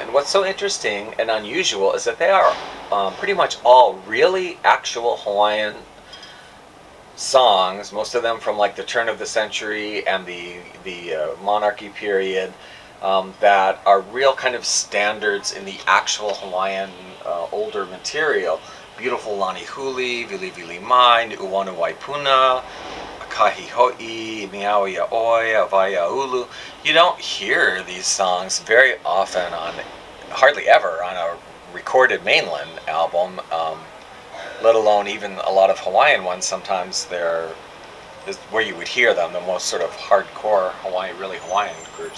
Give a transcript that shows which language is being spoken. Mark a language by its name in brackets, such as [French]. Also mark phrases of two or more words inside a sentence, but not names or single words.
[English] And what's so interesting and unusual is that they are pretty much all really actual Hawaiian songs, most of them from like the turn of the century and the monarchy period, that are real kind of standards in the actual Hawaiian older material. Beautiful Lani Huli, Vili Vili Mai, Uwanu Waipuna, Akahi Hoi, Miaoia Oi, Avaya Ulu. You don't hear these songs very often hardly ever on a recorded mainland album, let alone even a lot of Hawaiian ones. Sometimes they're where you would hear them, the most sort of hardcore really Hawaiian groups.